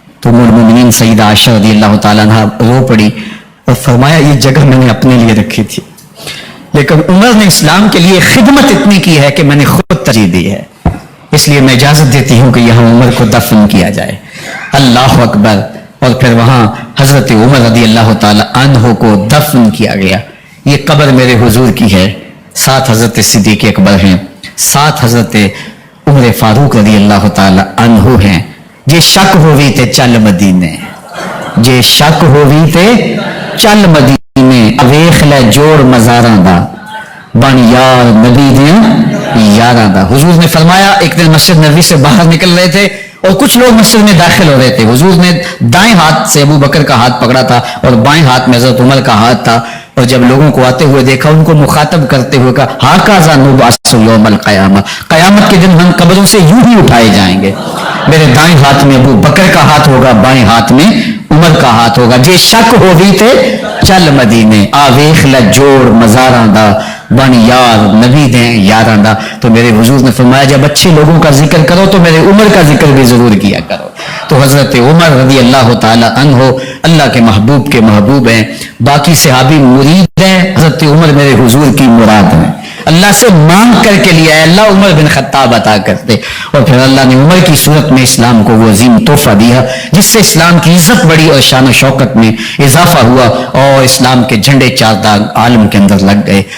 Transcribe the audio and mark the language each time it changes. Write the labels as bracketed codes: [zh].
[ur] تو ام المومنین سیدہ عائشہ رضی اللہ تعالیٰ عنہ رو پڑی اور فرمایا یہ جگہ میں نے اپنے لیے رکھی تھی، لیکن عمر نے اسلام کے لیے خدمت اتنی کی ہے کہ میں نے خود ترجیح دی ہے، اس لیے میں اجازت دیتی ہوں کہ یہاں عمر کو دفن کیا جائے. اللہ اکبر. اور پھر وہاں حضرت عمر رضی اللہ تعالیٰ عنہ کو دفن کیا گیا. یہ قبر میرے حضور کی ہے، ساتھ حضرت صدیق اکبر ہیں، ساتھ حضرت عمر فاروق رضی اللہ تعالیٰ عنہ ہیں. [pa] جے شک ہووی تے چل مدینے، جے شک ہووی تے چل مدینے، ویخ لے جوڑ مزاراں دا بن یار نبی دیاں یاراں دا. [ur] حضور نے فرمایا ایک دن مسجد نبوی سے باہر نکل رہے تھے اور کچھ لوگ مسجد میں داخل ہو رہے تھے. حضور نے دائیں ہاتھ سے ابو بکر کا ہاتھ پکڑا تھا اور بائیں ہاتھ میں حضرت عمر کا ہاتھ تھا، اور جب لوگوں کو آتے ہوئے دیکھا ان کو مخاطب کرتے ہوئے کہا [ar] ہاکذا نبعث یوم القیامہ، [ur] قیامت کے دن ہم قبروں سے یوں ہی اٹھائے جائیں گے. میرے دائیں ہاتھ میں ابو بکر کا ہاتھ ہوگا، بائیں ہاتھ میں عمر کا ہاتھ ہوگا. [pa] جے شک ہووی تے چل مدینے، آ ویخ لے جوڑ مزاراں دا بن یار نبی دیں یاراں دا. [ur] تو میرے حضور نے فرمایا جب اچھے لوگوں کا ذکر کرو تو میرے عمر کا ذکر بھی ضرور کیا کرو. تو حضرت عمر رضی اللہ تعالی عنہ اللہ کے محبوب کے محبوب ہیں، باقی صحابی مرید ہیں، حضرت عمر میرے حضور کی مراد ہیں. اللہ سے مانگ کر کے لیا ہے، اللہ عمر بن خطاب عطا کرتے، اور پھر اللہ نے عمر کی صورت میں اسلام کو وہ عظیم تحفہ دیا جس سے اسلام کی عزت بڑی اور شان و شوکت میں اضافہ ہوا اور اسلام کے جھنڈے 4 داغ عالم کے اندر لگ گئے.